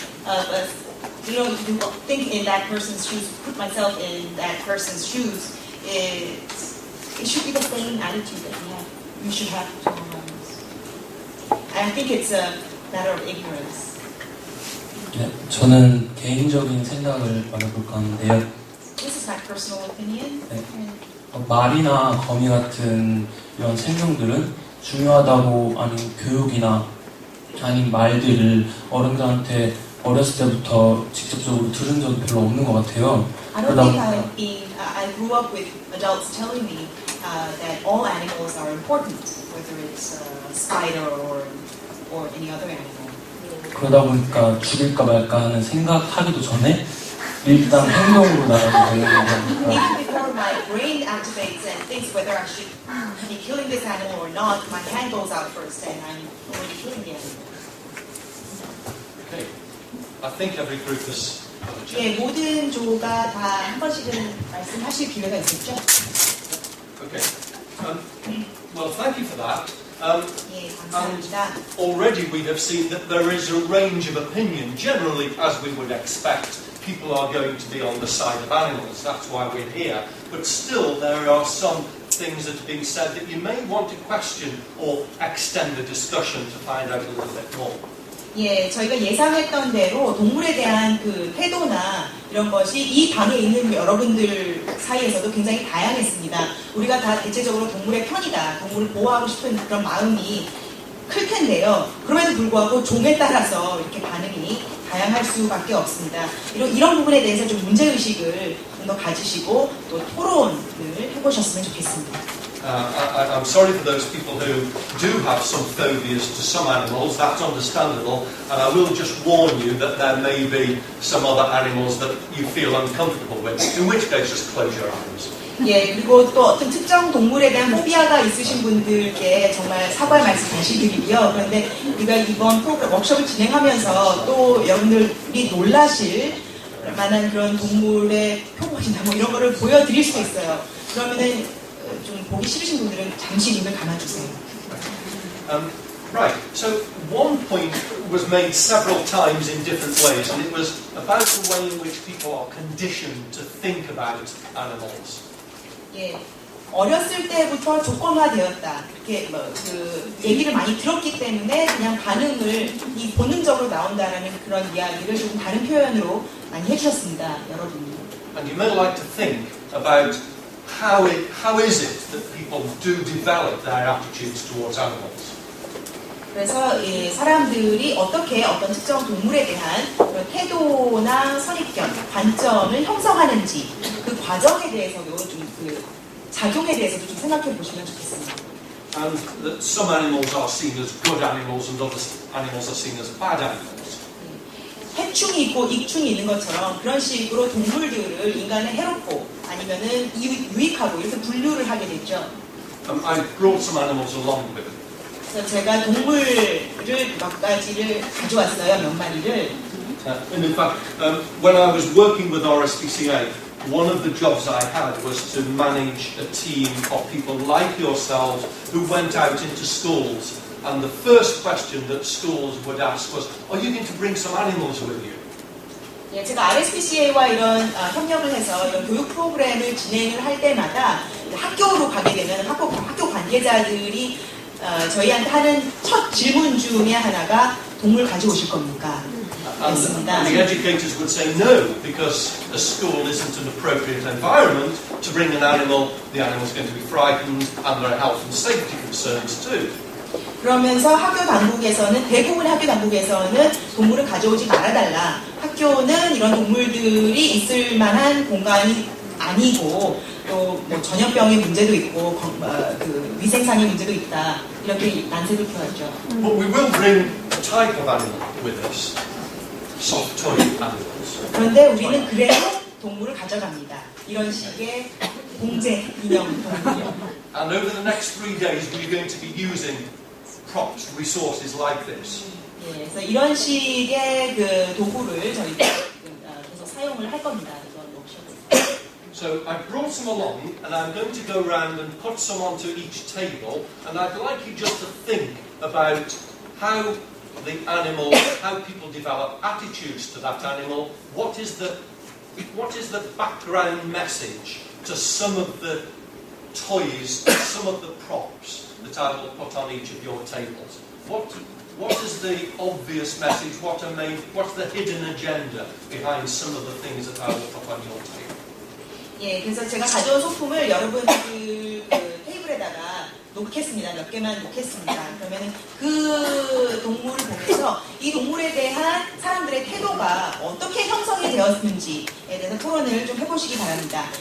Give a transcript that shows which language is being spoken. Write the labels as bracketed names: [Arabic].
[English] But you think in that person's shoes, put myself in that person's shoes. It should be the same attitude that we should have to animals. I think it's a matter of ignorance. [Korean] 네, 저는 개인적인 생각을 말해볼까 하는데요. [English] This is my personal opinion. [Korean] 네, 말이나 거미 같은 이런 생명들은 중요하다고 아닌 교육이나 아닌 말들을 어른들한테 어렸을 때부터 직접적으로 들은 적이 별로 없는 것 같아요. [English] I don't think I grew up with adults telling me that all animals are important, whether it's a spider or any other animal. [Korean] 그러다 보니까 죽일까 말까 하는 생각하기도 전에 일단 행동으로 나가게 되는 거니까. [English] Even before my brain activates and thinks whether I should be killing this animal or not, my hand goes out first and I'm already killing the animal. Okay. I think every group has got a chance. [Korean] 예, 모든 조가 다 한 번씩은 말씀하실 기회가 있겠죠? [English] Okay. Well, thank you for that. [Korean] 예, 감사합니다. [English] Already we have seen that there is a range of opinion. Generally, as we would expect, people are going to be on the side of animals. That's why we're here. But still, there are some things that are being said that you may want to question or extend the discussion to find out a little bit more. [Korean] 예, 저희가 예상했던 대로 동물에 대한 그 태도나 이런 것이 이 방에 있는 여러분들 사이에서도 굉장히 다양했습니다. 우리가 다 대체적으로 동물의 편이다, 동물을 보호하고 싶은 그런 마음이 클 텐데요. 그럼에도 불구하고 종에 따라서 이렇게 반응이 다양할 수밖에 없습니다. 이런 부분에 대해서 좀 문제의식을 좀 더 가지시고 또 토론을 해보셨으면 좋겠습니다. [English] I'm sorry for those people who do have some phobias to some animals. That's understandable. And I will just warn you that there may be some other animals that you feel uncomfortable with. In which case, just close your eyes. [Korean] 예, 그리고 또 어떤 특정 동물에 대한 포비아가 있으신 분들께 정말 사과의 말씀 다시 드리고요. 그런데 우리가 이번 워크숍을 진행하면서 또 여러분들이 놀라실 만한 그런 동물의 표본이나 뭐 이런 거를 보여드릴 수도 있어요. 그러면은 좀 보기 싫으신 분들은 잠시 눈을 감아주세요. [English] Right, so one point was made several times in different ways, and it was about the way in which people are conditioned to think about animals. [Korean] 예, 어렸을 때부터 조건화되었다. 이렇게 그 얘기를 많이 들었기 때문에 그냥 반응을 이 본능적으로 나온다라는 그런 이야기를 조금 다른 표현으로 많이 해주셨습니다, 여러분이. [English] And you may like to think about how is it that people do develop their attitudes towards animals. [Korean] 그래서 예, 사람들이 어떻게 어떤 특정 동물에 대한 그런 태도나 선입견, 관점을 형성하는지 그 과정에 대해서도 좀 그 작용에 대해서도 좀 생각해 보시면 좋겠습니다. [English] And that some animals are seen as good animals and other animals are seen as bad animals. [Korean] 해충이 있고 익충이 있는 것처럼 그런 식으로 동물들을 인간에 해롭고 아니면은 유익하고 이렇게 분류를 하게 됐죠. [English] I brought some animals along with me. [Korean] 그래서 제가 동물을 몇 가지를 가져왔어요, 몇 마리를. [English] And in fact, when I was working with RSPCA, one of the jobs I had was to manage a team of people like yourselves who went out into schools. And the first question that schools would ask was, are you going to bring some animals with you? [Korean] 예, 제가 RSPCA와 이런 협력을 해서 이런 교육 프로그램을 진행을 할 때마다 학교로 가게 되면 학교 관계자들이 저희한테 하는 첫 질문 중에 하나가 동물 가져오실 겁니까? [English] And the educators would say no, because a school isn't an appropriate environment to bring an animal. The animal's going to be frightened, and there are health and safety concerns too. [Korean] 그러면서 대부분의 학교 당국에서는 동물을 가져오지 말아달라. 학교는 이런 동물들이 있을 만한 공간이 아니고 또 뭐 전염병의 문제도 있고 그 위생상의 문제도 있다. 이렇게 난색을 표하죠. [English] But we will bring a type of animal with us. Soft toy animals. [Korean] 그런데 우리는 그래도 동물을 가져갑니다. 이런 식의 공제 인형. [English] And over the next 3 days, we're going to be using props, resources like this. [Korean] 예, 그래서 이런 식의 그 도구를 저희가 계속 사용을 할 겁니다. 이번 워크숍에서. [English] So I brought some along, and I'm going to go around and put some onto each table, and I'd like you just to think about how the animal, how people develop attitudes to that animal. What is the background message to some of the toys, some of the props that I will put on each of your tables? What is the obvious message? What's the hidden agenda behind some of the things that I will put on your table? [Korean] 예, 그래서 제가 가져온 소품을 여러분들 그 테이블에다가 놓겠습니다. 몇 개만 놓겠습니다. 그러면 그 동물을 보면서 이 동물에 대한 사람들의 태도가 어떻게 형성이 되었는지에 대해서 토론을 좀 해보시기 바랍니다.